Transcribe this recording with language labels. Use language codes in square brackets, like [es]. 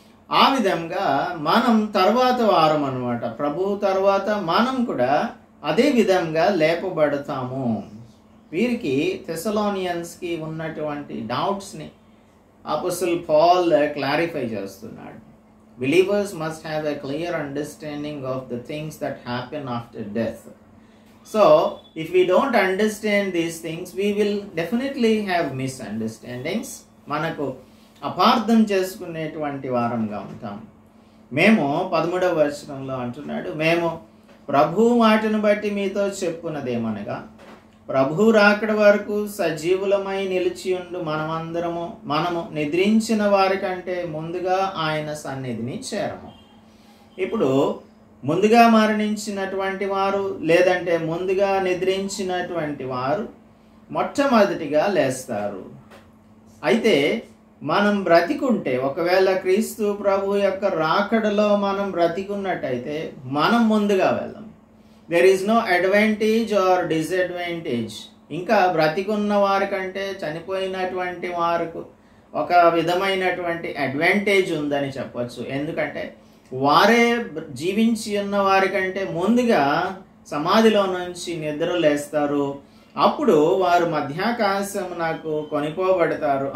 [te] ఆ విధంగా మనం తర్వాత వారం అన్నమాట, ప్రభు తర్వాత మనం కూడా అదే విధంగా లేపబడతాము. వీరికి థెసలోనియన్స్కి ఉన్నటువంటి డౌట్స్ని అపోస్టల్ పాల్ క్లారిఫై చేస్తున్నాడు. [en] Believers must have a clear understanding of the things that happen after death. So, if we don't understand these things, we will definitely have misunderstandings. [te] మనకు అపార్థం చేసుకునేటువంటి వారంగా ఉంటాం. మేము 13వ వచనంలో అంటున్నాడు, మేము ప్రభు మాటను బట్టి మీతో చెప్పున్నదేమనగా, ప్రభు రాకడ వరకు సజీవులమై నిలిచియుండు మనము నిద్రించిన వారి కంటే ముందుగా ఆయన సన్నిధిని చేరము. ఇప్పుడు ముందుగా మరణించినటువంటి వారు లేదంటే ముందుగా నిద్రించినటువంటి వారు మొట్టమొదటిగా లేస్తారు. అయితే మనం బ్రతికుంటే, ఒకవేళ క్రీస్తు ప్రభు యొక్క రాకడలో మనం బ్రతికున్నట్టయితే మనం ముందుగా వెళ్దాం. [en] There is no advantage or disadvantage. [te] ఇంకా బ్రతికున్న వారి కంటే చనిపోయినటువంటి వారికి ఒక విధమైనటువంటి అడ్వాంటేజ్ ఉందని చెప్పొచ్చు. ఎందుకంటే వారే జీవించి ఉన్న వారి కంటే ముందుగా సమాధిలో నుంచి నిద్రలేస్తారు. అప్పుడు వారు మధ్యాకాశమునకు కొనిపోబడతారు.